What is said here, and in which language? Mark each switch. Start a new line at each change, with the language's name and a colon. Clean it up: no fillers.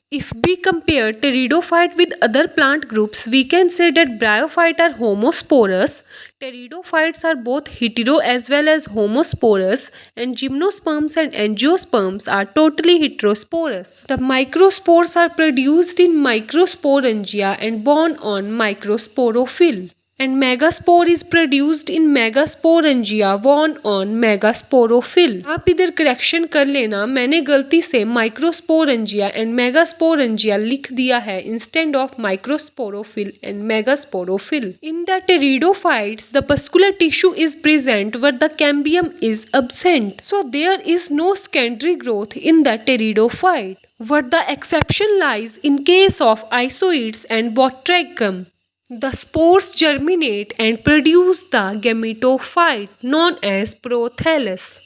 English: If we compare pteridophyte with other plant groups, we can say that bryophytes are homosporous, pteridophytes are both hetero as well as homosporous, and gymnosperms and angiosperms are totally heterosporous. The microspores are produced in microsporangia and borne on microsporophyll. And megaspore is produced in megasporangia borne on megasporophyll.
Hindi: आप इधर correction कर लेना, मैंने गलती से microsporangia and megasporangia लिख दिया है
English: instead of
Hindi: microsporophyll and megasporophyll.
English: In the pteridophytes, the muscular tissue is present where the cambium is absent. So there is no secondary growth in the pteridophyte. Where the exception lies in case of isoetes and botrachum. The spores germinate and produce the gametophyte known as prothallus.